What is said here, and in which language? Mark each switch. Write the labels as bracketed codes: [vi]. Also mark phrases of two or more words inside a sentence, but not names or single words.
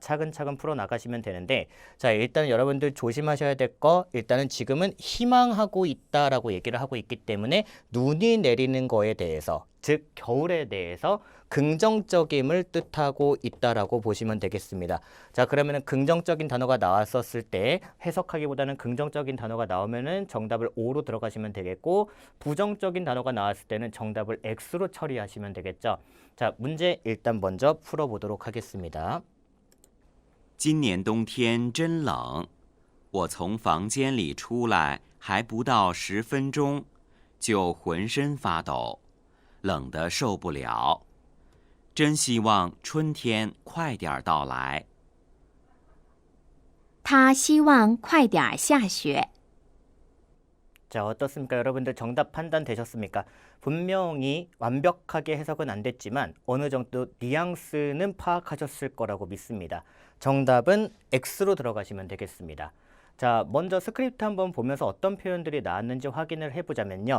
[ko] 차근차근 풀어나가시면 되는데 자, 일단 여러분들 조심하셔야 될 거 일단은 지금은 희망하고 있다라고 얘기를 하고 있기 때문에 눈이 내리는 거에 대해서 즉 겨울에 대해서 긍정적임을 뜻하고 있다라고 보시면 되겠습니다. 자, 그러면은 긍정적인 단어가 나왔었을 때 해석하기보다는 긍정적인 단어가 나오면은 정답을 O로 들어가시면 되겠고 부정적인 단어가 나왔을 때는 정답을 X로 처리하시면 되겠죠. 자, 문제 일단 먼저 풀어보도록 하겠습니다. [zh] 今年冬天真冷，我从房间里出来还不到10分钟，就浑身发抖，冷得受不了。真希望春天快点到来。他希望快点下雪。 [ko] 자, 어떻습니까? 여러분들 정답 판단 되셨습니까? 분명히 완벽하게 해석은 안 됐지만 어느 정도 뉘앙스는 파악하셨을 거라고 믿습니다. 정답은 X로 들어가시면 되겠습니다. 자, 먼저 스크립트 한번 보면서 어떤 표현들이 나왔는지 확인을 해보자면요.